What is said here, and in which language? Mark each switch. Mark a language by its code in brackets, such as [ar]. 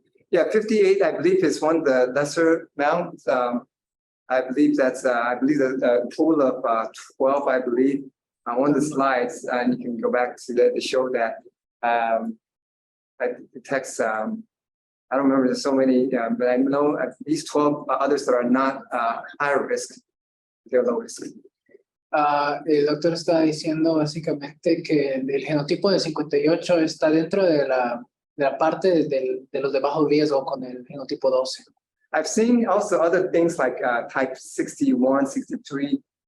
[en] Yeah, 58, I believe, is one of the lesser amounts. I believe that's, I believe the total of 12, I believe, on one of the slides, and you can go back to that to show that the text, I don't remember, there's so many, but I know at least 12 others that are not high risk, they're low risk. [es] El doctor está diciendo básicamente que el genotipo de 58 está dentro de la parte de los de bajo riesgo con el genotipo 12. [en] I've seen also other things like type 61, 63.